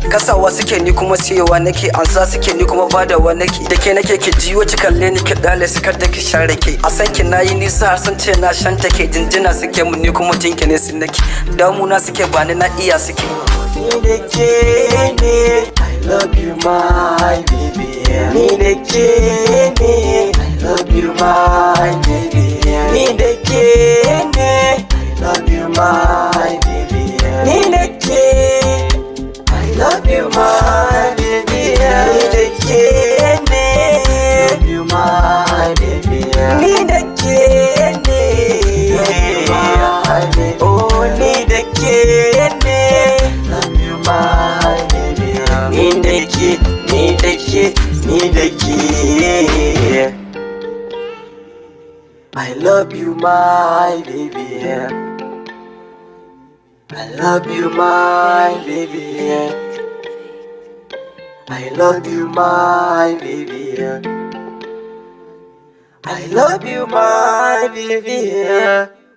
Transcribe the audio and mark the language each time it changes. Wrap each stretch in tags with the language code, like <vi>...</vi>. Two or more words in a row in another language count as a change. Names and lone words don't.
<ha>Kasawa suke ni kuma siyewa nake. Ansa suke ni kuma badawa nake. Da ke nake ki jiyo ki kalle ni ki dale su kada ki share ke. A san ki nayi nisa har sun ce na shanta ke. Jinjina suke mun ni kuma jinki ne sun nake. Damuna suke bani na iya suke. Ni da ke ne,</ha> <en>I love you my baby.</en> <ha>Ni da ke ne,</ha> <en>I love you my baby.</en> <ha>Ni da ke ne,</ha> <en>I love you my baby.</en> <ha>Ni da ke,</ha> <en>I love you my baby.</en> <ha>Ni da ke ne,</ha> <en>love you my baby.</en> <ha>Ni da ke ne,</ha> <en>love you my baby.</en> <ha>Oh, ni da ke ne,</ha> <en>love you my baby.</en> <ha>Ni da ke, ni da ke, ni da ke.</ha> <en>I love you my baby. I love you my baby. I love you my baby. I love you my baby.</en>